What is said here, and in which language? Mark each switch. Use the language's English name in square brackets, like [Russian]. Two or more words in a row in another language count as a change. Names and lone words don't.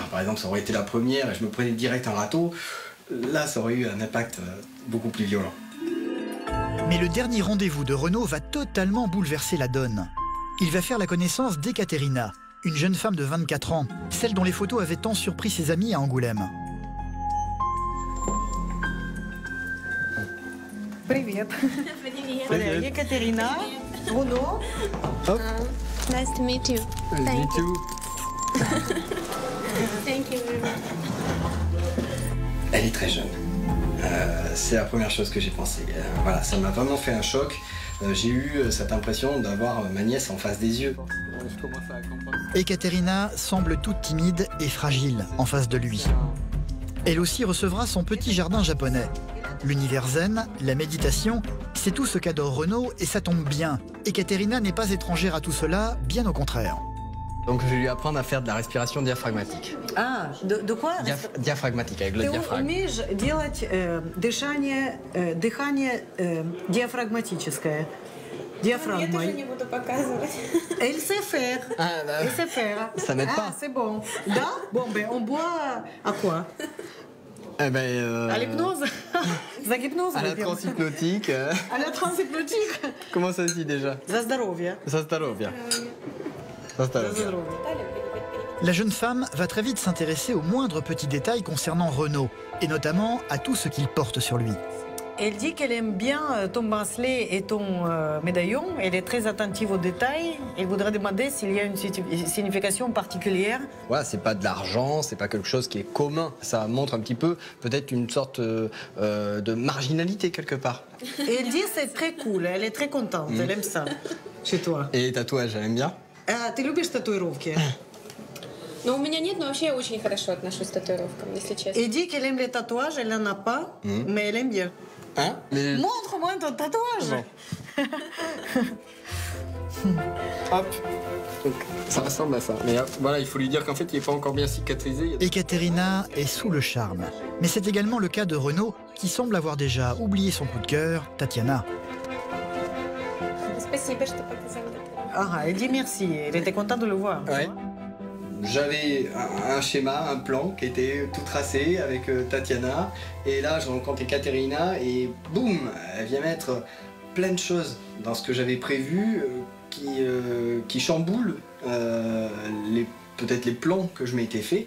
[French] Par exemple, ça aurait été la première et je me prenais direct un râteau. Là, ça aurait eu un impact beaucoup plus violent. Mais le dernier rendez-vous de Renaud va totalement bouleverser la donne. Il va faire la connaissance d'Ekaterina, une jeune femme de 24 ans, celle dont les photos avaient tant surpris ses amis à Angoulême. [Russian] Привет. Привет. Екатерина, Renaud. [English] Nice to meet you. Me too. Thank you very much. [French] Elle est très jeune. C'est la première chose que j'ai pensé. Voilà, ça m'a vraiment fait un choc. J'ai eu cette impression d'avoir ma nièce en face des yeux. Ekaterina semble toute timide et fragile en face de lui. Elle aussi recevra son petit jardin japonais. L'univers zen, la méditation, c'est tout ce qu'adore Renaud et ça tombe bien. Ekaterina n'est pas étrangère à tout cela, bien au contraire. Donc je vais lui apprendre à faire de la respiration diaphragmatique. А, de quoi? Diaphragmatique, avec le [Russian] Ты [French] diaphragme. [Russian] умеешь делать дыхание диафрагматическое. Я тоже Диафрагмой. не буду показывать. [French] Elle sait faire. Ah, bah, Elle sait faire. ça m'aide Ah, pas. c'est bon. Да? Bon, ben, on boit à quoi? Eh ben, À l'hypnose? [Russian] За гипноз? [French] à la transe hypnotique. À la transe hypnotique? Comment ça se dit déjà? [Russian] За здоровье. [French] Ça se bien. Ça se [Russian] За [French] bien. [Russian] здоровье. [French] La jeune femme va très vite s'intéresser aux moindres petits détails concernant Renaud, et notamment à tout ce qu'il porte sur lui. Elle dit qu'elle aime bien ton bracelet et ton médaillon. Elle est très attentive aux détails. Elle voudrait demander s'il y a une signification particulière. Voilà, c'est pas de l'argent, c'est pas quelque chose qui est commun. Ça montre un petit peu peut-être une sorte de marginalité quelque part. Et elle dit c'est très cool. Elle est très contente. Elle aime ça chez toi. Et les tatouages, elle aime bien? [Russian] Ты любишь татуировки? Но у меня нет, но вообще я очень хорошо отношусь к татуировкам, если честно. [French] Elle dit qu'elle aime les tatouages. Elle n'en a pas, mais elle aime bien. Hein? Mais... Montre-moi ton tatouage. Hop. Donc, ça ressemble à ça. Mais voilà, il faut lui dire qu'en fait, il n'est pas encore bien cicatrisé. Ekaterina est sous le charme. Mais c'est également le cas de Renaud, qui semble avoir déjà oublié son coup de cœur, Tatiana. [Russian] Спасибо, что показал татуировку. [French] Ah, elle dit merci. Elle était contente de le voir. Ouais. J'avais un schéma, un plan qui était tout tracé avec Tatiana. Et là, je rencontre Ekaterina et boum, elle vient mettre plein de choses dans ce que j'avais prévu qui chamboulent peut-être les plans que je m'étais fait.